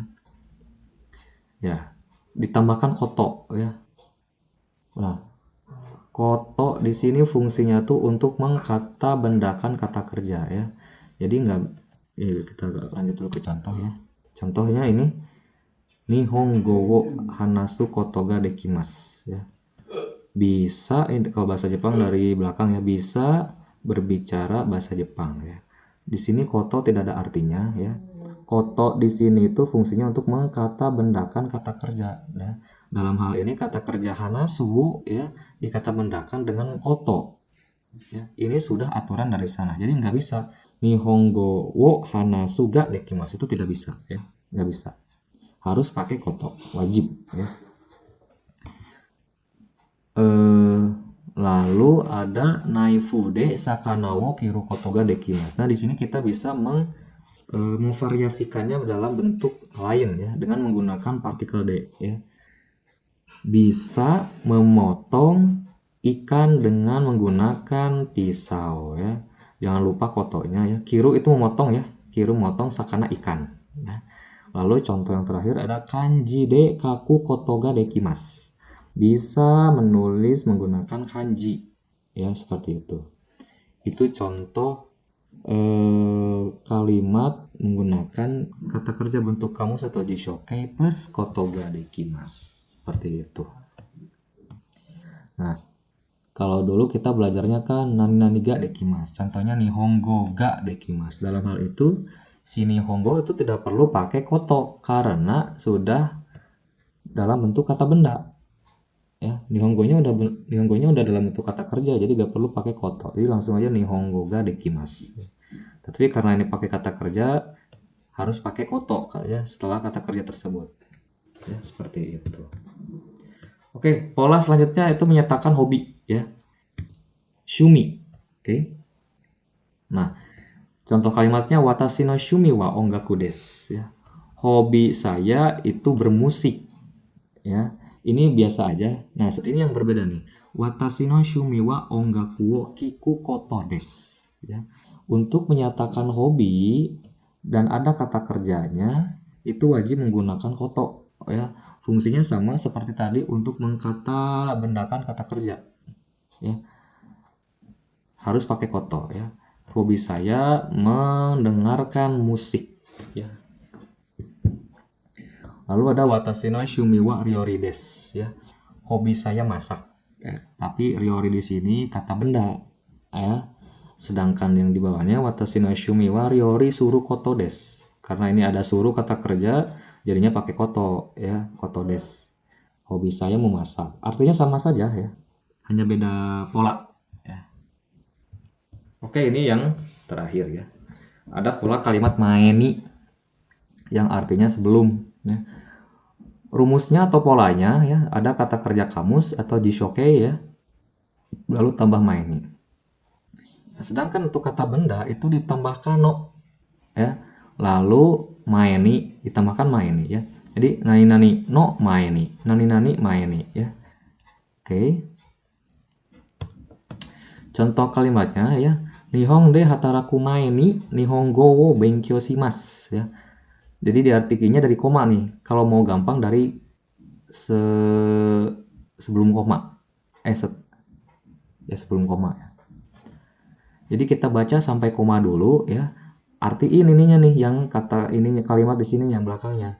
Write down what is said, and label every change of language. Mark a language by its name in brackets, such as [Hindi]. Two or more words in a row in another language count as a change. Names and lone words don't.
[Indonesian] Ya, ditambahkan koto, ya. Nah, koto di sini fungsinya tuh untuk mengkata bendakan kata kerja, ya. Jadi nggak, ya, kita lanjut dulu ke contoh, ya. Contohnya ini [Japanese] 日本語を話すことができます, [Indonesian] ya. Bisa, ini kalau bahasa Jepang dari belakang, ya, bisa berbicara bahasa Jepang, ya. Di sini koto tidak ada artinya, ya. Koto di sini itu fungsinya untuk mengkata bendakan kata kerja, ya. Dalam hal ini kata kerja hanasu, ya, dikata bendakan dengan koto, ya. Ini sudah aturan dari sana, jadi nggak bisa [Japanese] 日本語を話すができます, [Indonesian] itu tidak bisa, ya, nggak bisa, harus pakai koto, wajib, ya. Lalu ada [Japanese] ナイフで魚を切ることができます. [Indonesian] Nah, di sini kita bisa memvariasikannya dalam bentuk lain, ya, dengan menggunakan partikel de, ya. Bisa memotong ikan dengan menggunakan pisau, ya. Jangan lupa kotonya, ya. Kiru itu memotong, ya. Kiru memotong, sakana ikan. Nah, lalu contoh yang terakhir ada [Japanese] 漢字で書くことができます. [Indonesian] Bisa menulis menggunakan kanji, ya, seperti itu. Itu contoh kalimat menggunakan kata kerja bentuk kamus atau jishoke plus [Japanese] ことができます, [Indonesian] seperti itu. Nah, kalau dulu kita belajarnya kan [Japanese] 何ができます, [Indonesian] contohnya [Japanese] 日本語ができます. [Indonesian] Dalam hal itu si nihongo itu tidak perlu pakai koto karena sudah dalam bentuk kata benda, ya. Nihongonya udah dalam bentuk kata kerja, jadi gak perlu pakai koto, jadi langsung aja [Japanese] 日本語ができます. [Indonesian] Tapi karena ini pakai kata kerja, harus pakai koto, ya, setelah kata kerja tersebut, ya, seperti itu. Oke, pola selanjutnya itu menyatakan hobi, ya, shumi. Oke. Nah, contoh kalimatnya [Japanese] 私の趣味は音楽です, [Indonesian] ya. Hobi saya itu bermusik, ya. Ini biasa aja. Nah, ini yang berbeda nih. [Japanese] 私の趣味は音楽を聞くことです, [Indonesian] ya. Untuk menyatakan hobi dan ada kata kerjanya itu wajib menggunakan koto, ya. Fungsinya sama seperti tadi untuk mengkata bendakan kata kerja, ya. Harus pakai koto, ya. Hobi saya mendengarkan musik, ya. Lalu ada [Japanese] 私の趣味は料理です, [Indonesian] ya. Hobi saya masak, ya. Tapi ryori di sini kata benda, ya. Sedangkan yang di bawahnya [Japanese] 私の趣味は料理することです. [Indonesian] Karena ini ada suru kata kerja, jadinya pakai koto, ya, [Japanese] ことです. [Indonesian] Hobi saya memasak. Artinya sama saja, ya. Hanya beda pola, ya. Oke, ini yang terakhir, ya. Ada pola kalimat maeni yang artinya sebelum, ya. Rumusnya atau polanya, ya, ada kata kerja kamus atau jishoke, ya, lalu tambah maeni. Nah, sedangkan untuk kata benda itu ditambahkan no, ya, lalu maeni ditambahkan maeni, ya. [Japanese] Jadi 何の前に、何前に, [Indonesian] ya. Oke. Contoh kalimatnya, ya, [Japanese] 日本で働く前に日本語を勉強します, [Indonesian] ya. Jadi diartikannya dari koma nih. Kalau mau gampang dari sebelum koma. Sebelum koma, ya. Jadi kita baca sampai koma dulu, ya. Artiin ininya nih, yang kata ininya kalimat di sini yang belakangnya.